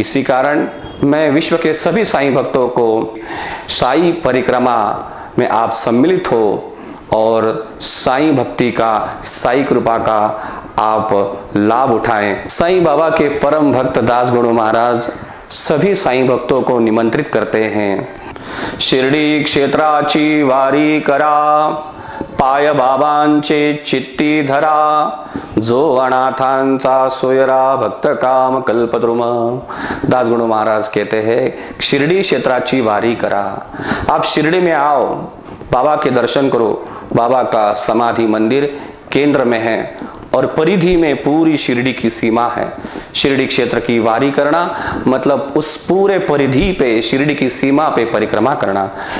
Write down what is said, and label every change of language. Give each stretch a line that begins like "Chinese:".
Hindi: इसी कारण मैं विश्व के सभी साईं भक्तों को साईं परिक्रमा में आप सम्मिलित हो और साईं भक्ति का, साईं कृपा का आप लाभ उठाएं। साईं बाबा के परम भक्त दास गुरु महाराज सभी साईं भक्तों को निमंत्रित करते हैं।
Marathi: शिर्डी क्षेत्राची वारी करा, पाय बाबांचे चित्ती धरा, जो अनाथांचा सोयरा भक्त काम कल्पद्रुम।
Hindi: दास गुरु महाराज कहते हैं
Marathi: शिर्डी क्षेत्राची वारी करा।
Hindi: आप शिरडी में आओ, बाबा के दर्शन करो। बाबा का समाधि मंदिर केंद्र में है और परिधि में पूरी शिरडी की सीमा है। शिरडी क्षेत्र की वारी करना मतलब उस पूरे परिधि पे, शिरडी की सीमा पे परिक्रमा करना।